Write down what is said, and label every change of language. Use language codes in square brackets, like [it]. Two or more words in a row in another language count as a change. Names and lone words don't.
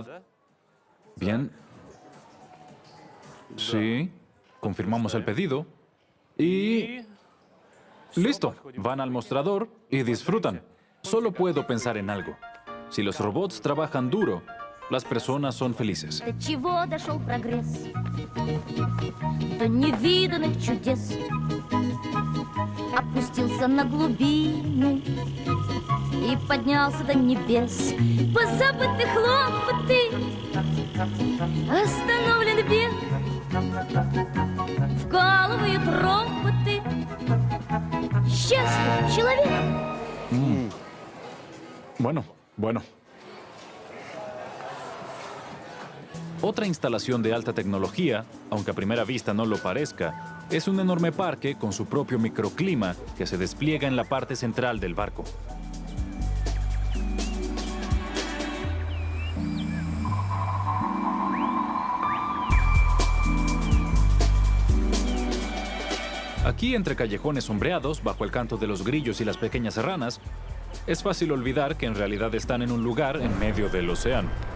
[es] Bien. Sí. Confirmamos el pedido. Y... listo. Van al mostrador y disfrutan. Solo puedo pensar en algo. Si los robots trabajan duro, las personas son felices. [ru] До чего дошел прогресс, до невиданных чудес, опустился на глубины и поднялся до небес. Позабыты хлопоты, остановлен бег, вкалывают роботы. Счастлив человек. [es] Bueno. Otra instalación de alta tecnología, aunque a primera vista no lo parezca, es un enorme parque con su propio microclima que se despliega en la parte central del barco. Aquí, entre callejones sombreados, bajo el canto de los grillos y las pequeñas ranas, es fácil olvidar que en realidad están en un lugar en medio del océano.